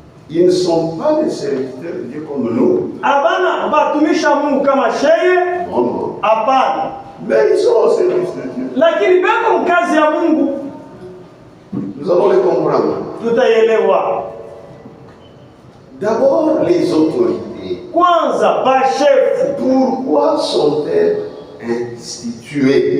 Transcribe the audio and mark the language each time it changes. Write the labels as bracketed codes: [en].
[fr] Ils ne sont pas des serviteurs de Dieu comme nous. [sw] Abana batumisha Mungu kama sheye. [fr] Non, non. [sw] Hapana. [fr] Mais ils sont au service de Dieu. [sw] Lakini beko mkazi ya Mungu. [fr] Nous allons les comprendre. [sw] Tutaielewa. [fr] D'abord, les autorités. [sw] Kwanza bashefu. [fr] Pourquoi sont-elles instituées?